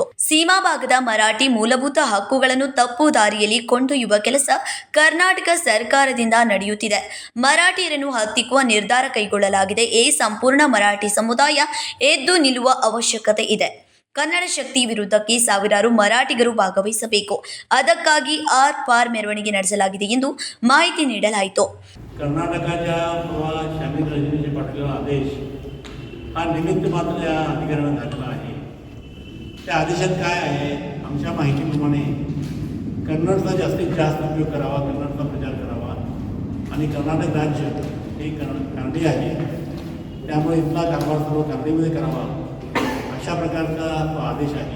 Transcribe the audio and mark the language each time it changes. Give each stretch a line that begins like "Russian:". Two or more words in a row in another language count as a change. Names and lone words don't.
Kannada: ಸೀಮಾ ಭಾಗದ ಮರಾಠಿ ಮೂಲಭೂತ ಹಕ್ಕುಗಳನ್ನು ತಪ್ಪು ದಾರಿಯಲ್ಲಿ ಕೊಂಡೊಯ್ಯುವ ಕೆಲಸ ಕರ್ನಾಟಕ ಸರ್ಕಾರದಿಂದ ನಡೆಯುತ್ತಿದೆ. ಮರಾಠಿಯರನ್ನು ಹತ್ತಿಕ್ಕುವ ನಿರ್ಧಾರ ಕೈಗೊಳ್ಳಲಾಗಿದೆ. ಈ ಸಂಪೂರ್ಣ ಮರಾಠಿ ಸಮುದಾಯ ಎದ್ದು ನಿಲ್ಲುವ ಅವಶ್ಯಕತೆ ಇದೆ. ಕನ್ನಡ ಶಕ್ತಿ ವಿರುದ್ಧಕ್ಕೆ ಸಾವಿರಾರು ಮರಾಠಿಗರು ಭಾಗವಹಿಸಬೇಕು. ಅದಕ್ಕಾಗಿ
Hindi: आर पार
Kannada: ಮೆರವಣಿಗೆ ನಡೆಸಲಾಗಿದೆ ಎಂದು ಮಾಹಿತಿ ನೀಡಲಾಯಿತು.
Marathi: कर्नाटकाच्या शामिल रजनीचे पाठवलेला आदेश हा निमित्त मात्र या अधिकाऱ्यानं घातला आहे. त्या आदेशात काय आहे, आमच्या माहितीप्रमाणे कन्नडचा जास्तीत जास्त उपयोग करावा, कन्नडचा प्रचार करावा आणि कर्नाटक राज्य हे कानडी आहे, त्यामुळे इथला कारभार सर्व कानडीमध्ये करावा अशा प्रकारचा तो आदेश आहे.